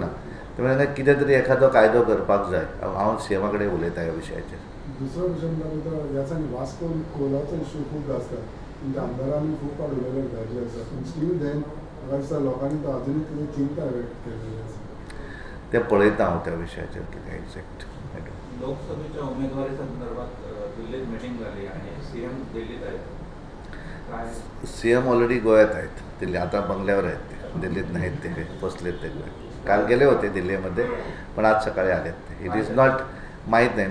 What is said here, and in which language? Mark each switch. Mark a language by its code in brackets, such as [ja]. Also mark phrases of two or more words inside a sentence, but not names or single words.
[kok] त्यामुळे कितें तरी एखादो कायदो करपाक जाय. हांव CM कडेन उलयता ह्या विशयाचेर. दुसरो विशय म्हणल्यार ह्या दिसांनी वास्को कोलाचो इश्यू खूब आसता. म्हणजे आमदारांनी खूब फावट उलयलें गरजे आसा पूण [en] still then [kok] म्हाका दिसता लोकांनी तो अजुनूय कितें चिंता व्यक्त केलेली आसा. ते पळयता हांव त्या विशयाचेर कितें एक्झॅक्ट. [mr] लोकसभेच्या उमेदवारी संदर्भात दिल्लीत मीटिंग झाली आणि CM दिल्लीत आहेत. काय CM ऑलरेडी गोव्यात आहेत. दिल्ली आता बंगल्यावर आहेत ते, दिल्लीत नाहीत ते, पोचलेत ते गोव्यात. काल गेले होते दिल्लीमध्ये पण आज सकाळी आलेत ते. [en] it is not [mr] माहीत नाही.